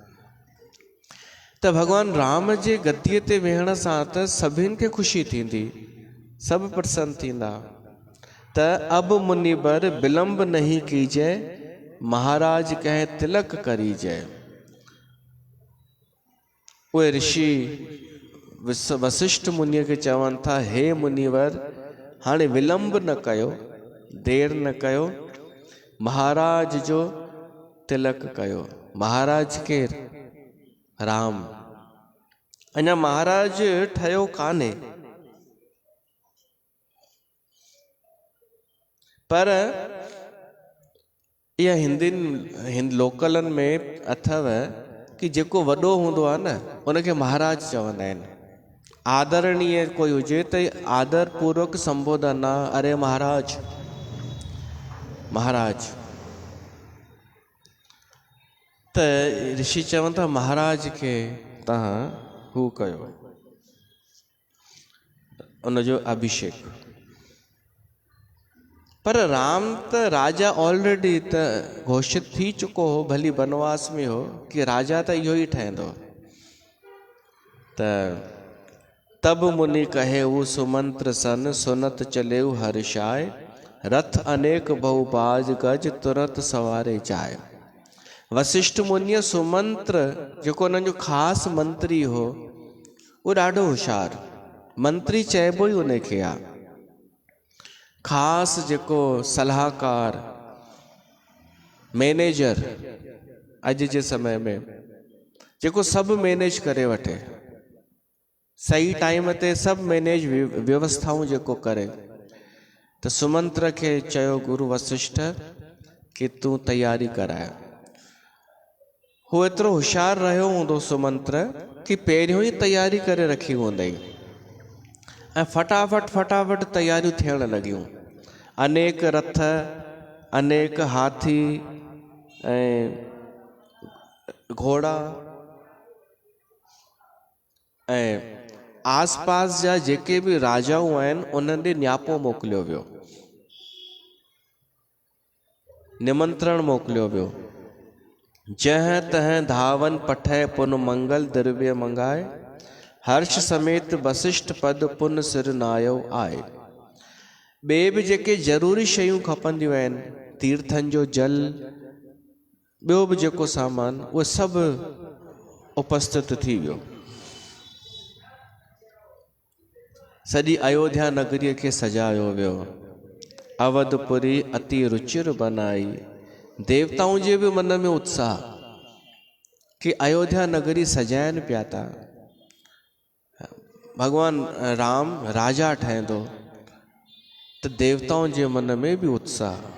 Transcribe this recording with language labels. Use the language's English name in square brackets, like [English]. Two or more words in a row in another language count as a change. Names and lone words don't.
[Sindhi] त भॻवान राम जे गद्दीअ ते वेहण सां त सभिनि खे ख़ुशी थींदी, सब प्रसन्न थींदा। [Awadhi] त अब मुनिबर विलंब नहीं कीजय, महाराज कहे तिलक करीजय। [Sindhi] उहे ऋषि वशिष्ठ मुनिअ खे चवनि था, हे मुनिवर हाणे विलंब न कयो, देर न कयो, महाराज जो तिलक कयो। महाराज केर? राम। अञा महाराज ठहियो कान्हे, पर इहा हिंद लोकलनि में अथव कि जेको वॾो हूंदो आहे न, उनखे महाराज चवंदा आहिनि। आदरणीय कोई हुजे त आदर पूर्वक संबोधन आहे, अरे महाराज, महाराज। त ऋषि चवनि था महाराज खे तव्हां हू कयो, उनजो अभिषेक। पर राम त राजा ऑलरेडी त घोषित थी चुको हो, भली वनवास में हो, कि राजा त इहो ई ठहंदो। [Awadhi] त तब मुनि कहे वो सुमंत्र सन, सुनत चलेऊ हर्षाय, रथ अनेक बहुबाज गज तुरत सवारे जाए। [Sindhi] वशिष्ठ मुनिअ सुमंत्र जेको उन्हनि जो ख़ासि मंत्री हो, उहो ॾाढो होशियारु मंत्री चइबो ई उनखे आहे। ख़ासि जेको सलाहकार, मैनेजर, अॼु जे समय में जेको सभु मैनेज करे वठे, सही टाइम ते सभु मैनेज व्यवस्थाऊं जेको करे, त सुमंत्र खे चयो गुरु वशिष्ठ कि तूं तैयारी कराए। हू एतिरो होशियारु रहियो हूंदो सुमंत्र कि पहिरियों ई तैयारी करे रखी हूंदई ऐं फटाफट तैयारियूं थियण लॻियूं। अनेक रथ, अनेक हाथी ऐं घोड़ा ऐं आसपास जा जेके बि राजाऊं आहिनि, उन्हनि ॾे न्यापो मोकिलियो वियो, निमंत्रण मोकिलियो वियो। [Awadhi] जह तह धावन पठय पुन मंगल द्रव्य मंगाए, हर्ष समेत वशिष्ठ पद पुन सिर नायो आए। [Sindhi] ॿिए बि जेके ज़रूरी शयूं खपंदियूं आहिनि, तीर्थनि जो जल, ॿियो बि जेको सामान, उहो सभु उपस्थित थी वियो। सॼी अयोध्या नगरीअ खे सजायो वियो। [Awadhi] अवधपुरी अति रुचिर बनाई। [Sindhi] देवताऊं जे बि मन में उत्साह कि अयोध्या नगरी सजाइनि पिया था, भगवान राम राजा ठहंदो, त देवताउनि जे मन में बि उत्साह।